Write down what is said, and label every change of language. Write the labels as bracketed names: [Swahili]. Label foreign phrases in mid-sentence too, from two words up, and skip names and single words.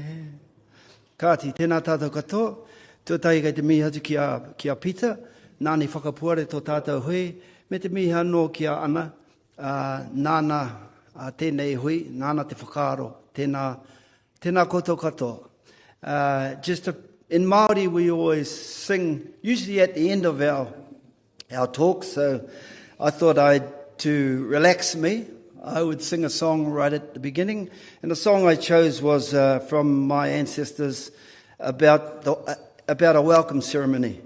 [Māori] Kāti, tēnā tātou katoa, tuatai kei te mihi atu ki a Peter, nāni whakapuare tō tātou hui, me te mihi anō ki a ana, nāna tēnei hui, nāna te whakaaro, tēnā koutou katoa. [English] In Māori, we always sing, usually at the end of our talk, so I thought to relax me, I would sing a song right at the beginning. And the song I chose was from my ancestors about a welcome ceremony.